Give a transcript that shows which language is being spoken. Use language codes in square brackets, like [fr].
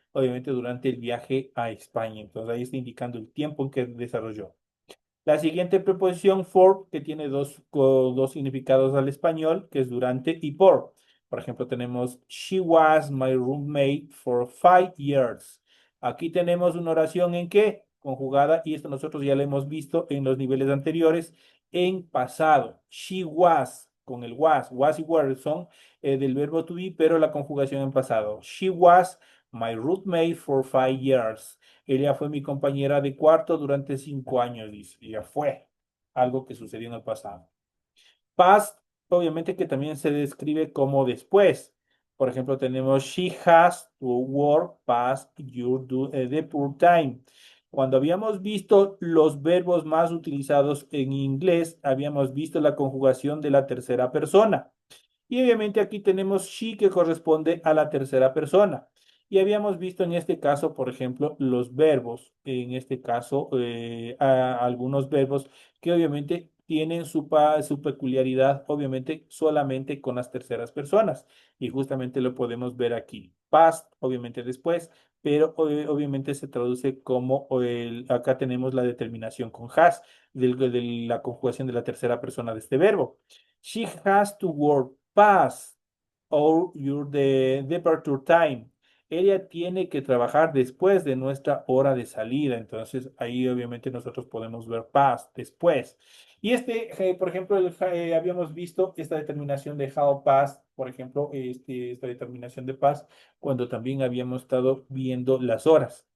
[es] Obviamente, durante el viaje a España. Entonces, ahí está indicando el tiempo en que desarrolló. La siguiente preposición for, que tiene dos significados al español, que es durante y por. Por ejemplo, tenemos [en] she was my roommate for 5 years. [es] Aquí tenemos una oración en qué conjugada, y esto nosotros ya lo hemos visto en los niveles anteriores, en pasado. She was, con el was y were son del verbo to be, pero la conjugación en pasado. [en] She was my roommate for 5 years. [es] Ella fue mi compañera de cuarto durante 5 años, dice. Ella fue algo que sucedió en el pasado. Past, obviamente que también se describe como después. Por ejemplo, tenemos [en] she has to work past the poor time. [es] Cuando habíamos visto los verbos más utilizados en inglés, habíamos visto la conjugación de la tercera persona. Y obviamente aquí tenemos she que corresponde a la tercera persona. Y habíamos visto en este caso, por ejemplo, los verbos, en este caso, algunos verbos que obviamente tienen su peculiaridad, obviamente, solamente con las terceras personas. Y justamente lo podemos ver aquí. Past, obviamente después, pero obviamente se traduce como, acá tenemos la determinación con has, de la conjugación de la tercera persona de este verbo. [en] She has to work. past or your departure time. [es] Ella tiene que trabajar después de nuestra hora de salida. Entonces, ahí obviamente nosotros podemos ver past, después. Y por ejemplo, habíamos visto esta determinación de how past, por ejemplo, esta determinación de past, cuando también habíamos estado viendo las horas.